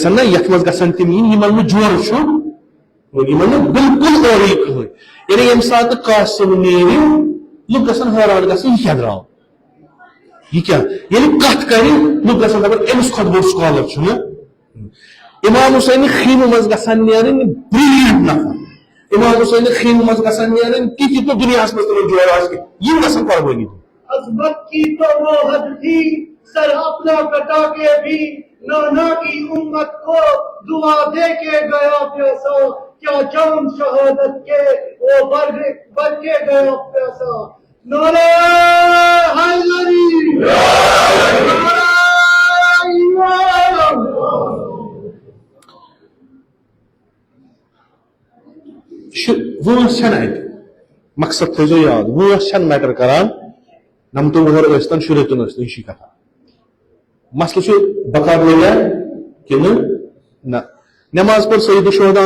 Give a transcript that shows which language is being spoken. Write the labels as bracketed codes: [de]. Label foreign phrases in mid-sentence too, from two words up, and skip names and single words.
[ks] نہ یتھ منٛز گژھن تِم یِنۍ یِمن نہٕ جورٕ چھُ یِمن نہٕ بِلکُل اورٕے کٕہٕنۍ یعنی ییٚمہِ ساتہٕ قاسم نیرِ لُکھ گژھن حٲران گژھٕنۍ یہِ کیٛاہ درٛاو [ur] یہ کیا [ks] یعنی کت کر لوگ گژھن دپن امس کھۄتہٕ بوٚڑ سکالر چھُنہٕ امام حسین خیمہٕ منٛز گژھن نیرٕنۍ بریلینٹ نفر امام حسین خیمہٕ منٛز گژھن نیرٕنۍ تِتھ نہٕ دُنیاہس منٛز تِمن جوڑ آسہِ کینٛہہ یِم گژھن قۄربٲنی دِنۍ [ur] عظمت کی تو وہ حد تھی سر اپنا کٹا کے بھی نانا کی امت کو دعا دے کے گیا پیسہ کیا جان شہادت کے وہ بن کے گیا پیسہ نعرہ حیدری [ks] وٲنٛس چھنہٕ اتہِ مقصد تھٲیزیو یاد وٲنٛس چھنہٕ میٹر کران نمتہٕ وُہر ٲسۍتن شُرتن ٲسۍتن یہِ چھِ کتھا مسلہٕ چھُ بکار لگیا کِنہٕ نہ نماز پٔر سید الشہداہن